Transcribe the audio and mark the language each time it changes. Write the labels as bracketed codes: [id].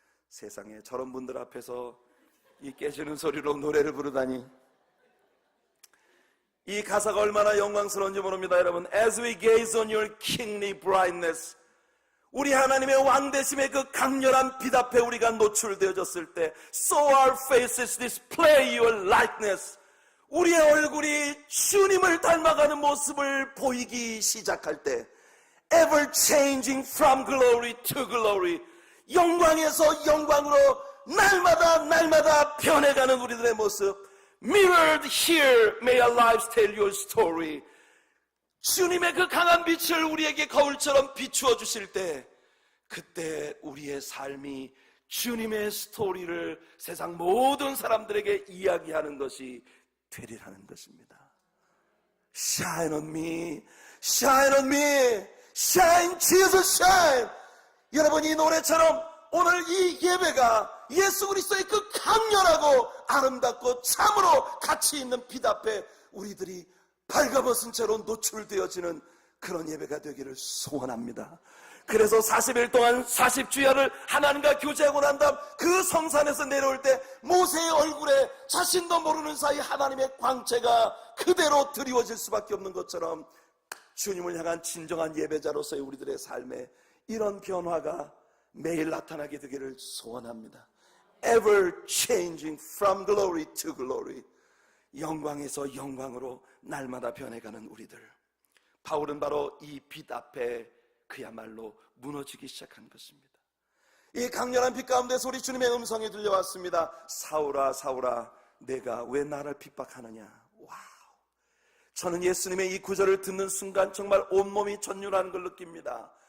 [ko] 세상에 저런 분들 앞에서 이 깨지는 소리로 노래를 부르다니, 이 가사가 얼마나 영광스러운지 모릅니다. 여러분, [en] As we gaze on your kingly brightness, [ko] 우리 하나님의 왕되심의 그 강렬한 빛 앞에 우리가 노출되어졌을 때, [en] So our faces display your likeness, [ko] 우리의 얼굴이 주님을 닮아가는 모습을 보이기 시작할 때, [en] Ever changing from glory to glory, [ko] 영광에서 영광으로 날마다 변해가는 우리들의 모습, [en] Mirrored here, may our lives tell your story. [ko] 주님의 그 강한 빛을 우리에게 거울처럼 비추어 주실 때, 그때 우리의 삶이 주님의 스토리를 세상 모든 사람들에게 이야기하는 것이 되리라는 것입니다. [en] Shine on me, shine on me, shine Jesus shine. [ko] 여러분, 이 노래처럼 오늘 이 예배가 예수 그리스도의 그 강렬하고 아름답고 참으로 가치 있는 빛 앞에 우리들이 발가벗은 채로 노출되어지는 그런 예배가 되기를 소원합니다. 그래서 40일 동안 40주야를 하나님과 교제하고 난 다음 그 성산에서 내려올 때 모세의 얼굴에 자신도 모르는 사이 하나님의 광채가 그대로 드리워질 수밖에 없는 것처럼, 주님을 향한 진정한 예배자로서의 우리들의 삶에 이런 변화가 매일 나타나게 되기를 소원합니다. [en] Ever changing from glory to glory, [ko] 영광에서 영광으로 날마다 변해가는 우리들. 바울은 바로 이 빛 앞에 그야말로 무너지기 시작한 것입니다. 이 강렬한 빛 가운데서 우리 주님의 음성이 들려왔습니다. 사울아 사울아, 내가 왜 나를 핍박하느냐. 와우! 저는 예수님의 이 구절을 듣는 순간 정말 온몸이 전율하는 걸 느낍니다.